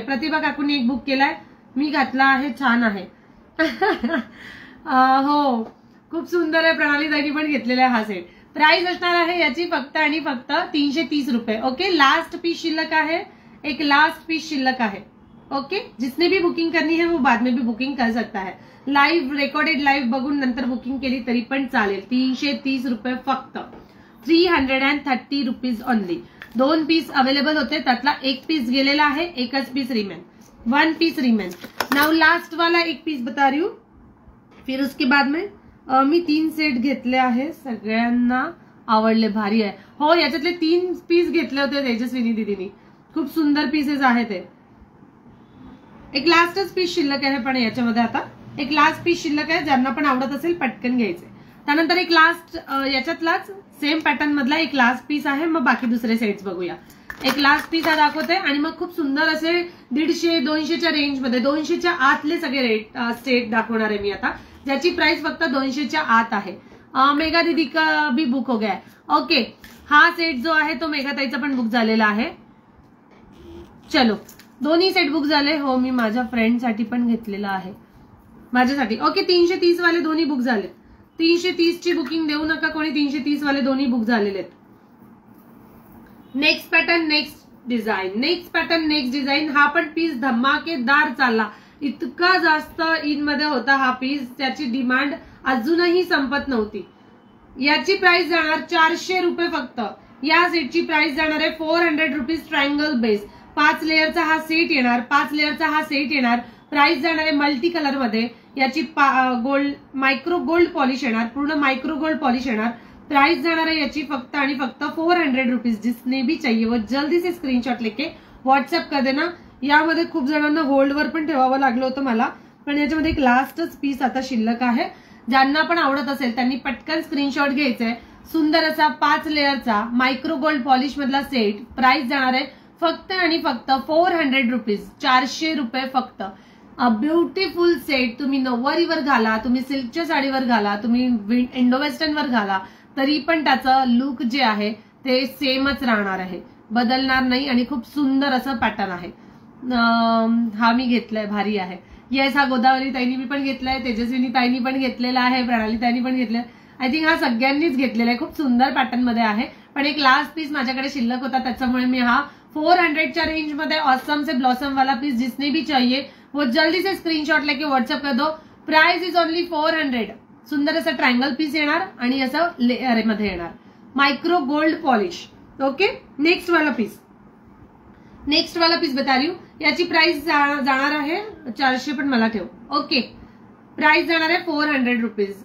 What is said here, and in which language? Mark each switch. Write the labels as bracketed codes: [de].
[mr] प्रतिभा काकूंनी एक बुक केलाय, मी घातला आहे, छान आहे. हो खूप सुंदर आहे. प्रणाली ताईंनी पण घेतलेला आहे हा सेट. प्राइस असणार आहे याची फक्त आणि फक्त 330 रुपये. ओके, लास्ट पीस शिल्लक आहे, एक लास्ट पीस शिल्लक आहे. [hi] ओके, जिसने भी बुकिंग करनी है वो बाद में भी बुकिंग कर सकता है. [mr] लाइव रेकॉर्डेड लाइव बघून नंतर बुकिंग केली तरी पण चालेल. 330 रुपये फक्त, [en] 330 rupees only. [mr] 2 पीस अवेलेबल होते, त्यातला एक पीस गेलेला आहे, एकच piece remain, 1 piece remain. [hi] Now last वाला एक पीस बता रही हूँ, फिर उसके बाद में [mr] मी 3 सेट घेतले आहे, सगळ्यांना आवडले, भारी आहे. हो, याच्यातले 3 पीस घेतले होते तेजस्विनी दीदीनी, खूप सुंदर पीसेस आहेत ते. एक लास्टच पीस शिल्लक आहे, पण याच्यामध्ये आता एक लास्ट पीस शिल्लक आहे. ज्यांना पण आवडत असेल पटकन घ्यायचे. त्यानंतर एक लास्ट याच्यातलाच सेम पॅटर्न मधला एक लास्ट पीस आहे, मग बाकी दुसरे सेट्स बघूया. एक लास्ट पीस हा दाखवते आणि मग खूप सुंदर असे 150-200च्या रेंजमध्ये, 200च्या आतले सगळे सेट दाखवणार आहे मी आता, ज्याची प्राइस फक्त 200च्या आत आहे. [hi] मेघा दीदी का भी बुक हो गया. [mr] ओके, हा सेट जो आहे तो मेघाताईचा पण बुक झालेला आहे. चलो, दोन्ही सेट बुक झाले. हो, मी माझ्या फ्रेंडसाठी पण घेतलेला आहे, माझ्यासाठी. ओके, 330 वाले दोन्ही बुक झाले. 330 ची बुकिंग देऊ नका कोणी, 330 वाले दोन्ही बुक झालेले आहेत. Next pattern, next design, next pattern, next design. हा पण पीस धमाकेदार चालला, इतका जास्त इन मध्ये होता हा पीस, त्याची डिमांड अजूनही संपत नव्हती. याची प्राइस जाणार 400 रुपये फक्त. या सेटची प्राइस जाणार आहे 400 रुपीज. ट्रायंगल बेस 5 लेअरचा हा सेट येणार, 5 लेअरचा हा सेट येणार. प्राइस जाणार आहे मल्टी कलर मध्ये. याची गोल्ड, मायक्रो गोल्ड पॉलिश येणार, पूर्ण मायक्रो गोल्ड पॉलिश येणार. प्राइस जाणार आहे याची फक्त आणि फक्त 400 रुपीज. [hi] जिसने भी चाहिए वो जल्दी से स्क्रीनशॉट लेके व्हॉट्सअप कर देना. [mr] यामध्ये खूप जणांना होल्डवर पण ठेवावं लागलं होतं मला, पण याच्यामध्ये एक लास्टच पीस आता शिल्लक आहे. ज्यांना पण आवडत असेल त्यांनी पटकन स्क्रीनशॉट घ्यायचंय. सुंदर असा 5 लेअरचा मायक्रो गोल्ड पॉलिश मधला सेट. प्राइस जाणार आहे फक्त आणि फक्त 400 रुपीज, 400 रुपये फक्त. [en] A beautiful set. [mr] तुम्ही नऊवारीवर घाला, तुम्ही सिल्कच्या साडीवर घाला, तुम्ही इंडो वेस्टर्न वर घाला, तरी पण त्याचं लुक जे आहे ते सेमच राहणार आहे, बदलणार नाही. आणि खूप सुंदर असं पॅटर्न आहे. हा मी घेतलाय, भारी आहे. येस, हा गोदावरी ताईनी मी पण घेतलाय, तेजस्विनी ताईनी पण घेतलेला आहे, प्रणाली ताईनी पण घेतलाय. [en] I think [mr] हा सगळ्यांनीच घेतलेला आहे. खूप सुंदर पॅटर्न मध्ये आहे, पण एक लास्ट पीस माझ्याकडे शिल्लक होता, त्याच्यामुळे मी हा 400च्या रेंज मध्ये [hi] ऑसम से ब्लॉसम वाला पीस जिसने भी चाहिए वो जल्दी से स्क्रीनशॉट लेके व्हाट्सएप कर दो. [en] Price is only 400. [mr] सुंदर असं ट्रायंगल पीस येणार आणि असं लेअर मध्ये येणार, micro gold polish. [hi] Okay, next वाला पीस, नेक्स्ट वाला पीस बता रही हूँ. [mr] याची प्राइस जाणार आहे 400, पण मला ठेव. ओके, प्राइस जाणार आहे 400 रुपीज.